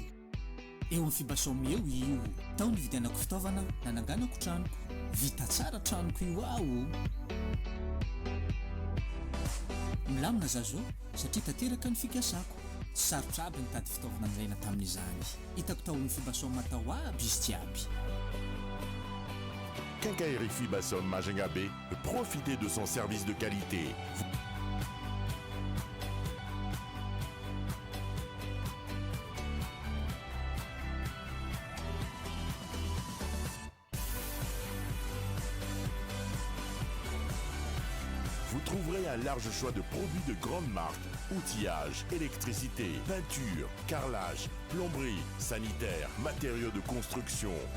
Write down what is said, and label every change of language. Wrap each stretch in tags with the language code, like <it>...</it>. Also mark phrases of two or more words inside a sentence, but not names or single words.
<mg>Eo amin'ny fibasome eo io, tao ny vidianako fitaovana nananganako tranoko, vita tsara tranoko io aho. Milamina zazo satria tanteraka ny fikasako. Sarotra aby nitady fitaovana andraina tamin'izany. Hitako tao ny Fibasom matao aby izy jiaby.</mg> <fr>Quincaillerie Fibasom Majunga B, profitez de son service de qualité. Vous trouverez un large choix de produits de grande marque, outillage, électricité, peinture, carrelage, plomberie, sanitaire, matériaux de construction.</fr>